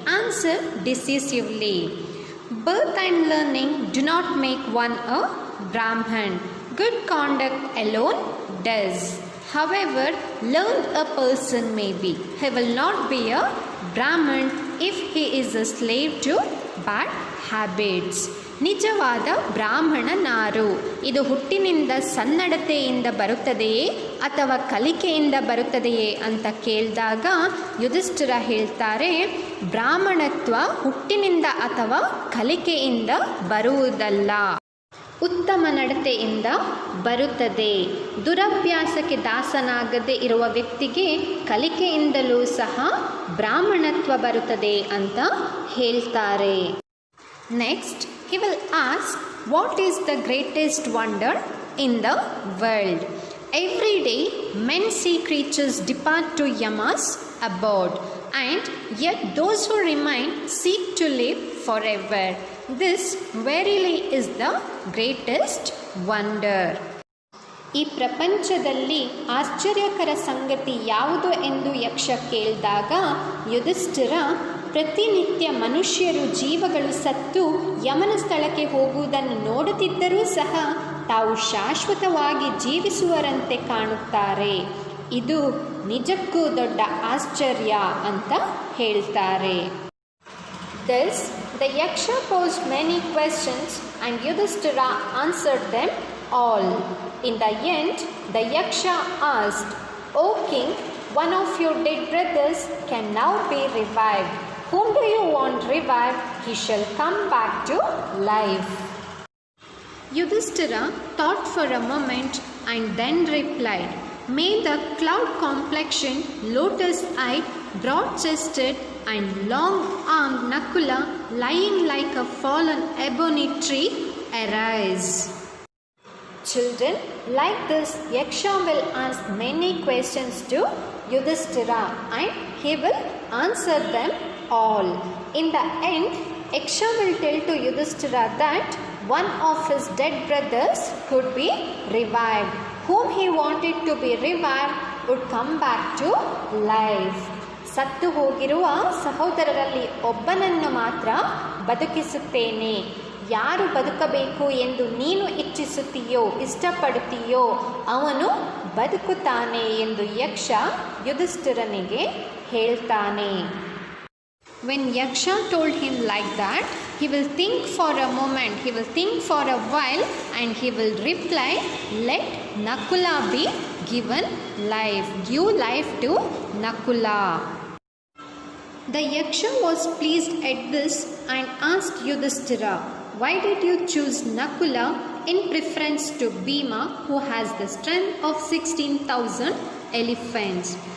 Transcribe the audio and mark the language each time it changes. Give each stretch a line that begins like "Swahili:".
English: Answer decisively. Birth and learning do not make one a Brahman. Good conduct alone does. However, learned a person may be. He will not be a Brahman if he is a slave to bad habits.
Kannada: ನಿಜವಾದ ಬ್ರಾಹ್ಮಣನಾರು? ಇದು ಹುಟ್ಟಿನಿಂದ ಸನ್ನಡತೆಯಿಂದ ಬರುತ್ತದೆಯೇ ಅಥವಾ ಕಲಿಕೆಯಿಂದ ಬರುತ್ತದೆಯೇ ಅಂತ ಕೇಳಿದಾಗ ಯುಧಿಷ್ಠಿರ ಹೇಳ್ತಾರೆ ಬ್ರಾಹ್ಮಣತ್ವ ಹುಟ್ಟಿನಿಂದ ಅಥವಾ ಕಲಿಕೆಯಿಂದ ಬರುವುದಲ್ಲ, ಉತ್ತಮ ನಡತೆಯಿಂದ ಬರುತ್ತದೆ. ದುರಭ್ಯಾಸಕ್ಕೆ ದಾಸನಾಗದೇ ಇರುವ ವ್ಯಕ್ತಿಗೆ ಕಲಿಕೆಯಿಂದಲೂ ಸಹ ಬ್ರಾಹ್ಮಣತ್ವ ಬರುತ್ತದೆ ಅಂತ ಹೇಳ್ತಾರೆ.
English: Next he will ask, what is the greatest wonder in the world? Every day men see creatures depart to Yama's abode, and yet those who remain seek to live forever. This verily is the greatest wonder.
Kannada: ಈ ಪ್ರಪಂಚದಲ್ಲಿ ಆಶ್ಚರ್ಯಕರ ಸಂಗತಿ ಯಾವುದು ಎಂದು ಯಕ್ಷ ಕೇಳಿದಾಗ ಯುಧಿಷ್ಠಿರ ಪ್ರತಿನಿತ್ಯ ಮನುಷ್ಯರು ಜೀವಗಳು ಸತ್ತು ಯಮನ ಸ್ಥಳಕ್ಕೆ ಹೋಗುವುದನ್ನು ನೋಡುತ್ತಿದ್ದರೂ ಸಹ ತಾವು ಶಾಶ್ವತವಾಗಿ ಜೀವಿಸುವರಂತೆ ಕಾಣುತ್ತಾರೆ. ಇದು ನಿಜಕ್ಕೂ ದೊಡ್ಡ ಆಶ್ಚರ್ಯ ಅಂತ ಹೇಳ್ತಾರೆ.
English: Thus, the Yaksha posed many questions and Yudhishthira answered them all. In the end, the Yaksha asked, O king, one of your dead brothers can now be revived. Whom do you want revived? He shall come back to life. Yudhishthira thought for a moment and then replied, May the cloud complexion, lotus-eyed, broad-chested and long-armed Nakula, lying like a fallen ebony tree, arise. Children, like this, Yaksha will ask many questions to Yudhishthira and he will answer them all. In the end, Yaksha will tell to Yudhishthira that one of his dead brothers could be revived. Whom he wanted to be revived would come back to life.
Kannada: ಸತ್ತು ಹೋಗಿರುವ ಸಹೋದರರಲ್ಲಿ ಒಬ್ಬನನ್ನು ಮಾತ್ರ ಬದುಕಿಸುತ್ತೇನೆ. ಯಾರು ಬದುಕಬೇಕು ಎಂದು ನೀನು ಇಚ್ಛಿಸುತ್ತೀಯೋ ಇಷ್ಟಪಡುತ್ತೀಯೋ ಅವನು ಬದುಕುತ್ತಾನೆ ಎಂದು ಯಕ್ಷ ಯುಧಿಷ್ಠಿರನಿಗೆ ಹೇಳ್ತಾನೆ.
English: When Yaksha told him like that, he will think for a moment, he will think for a while and he will reply, let Nakula be given life. Give life to Nakula. The Yaksha was pleased at this and asked Yudhishthira, why did you choose Nakula in preference to Bhima, who has the strength of 16,000 elephants?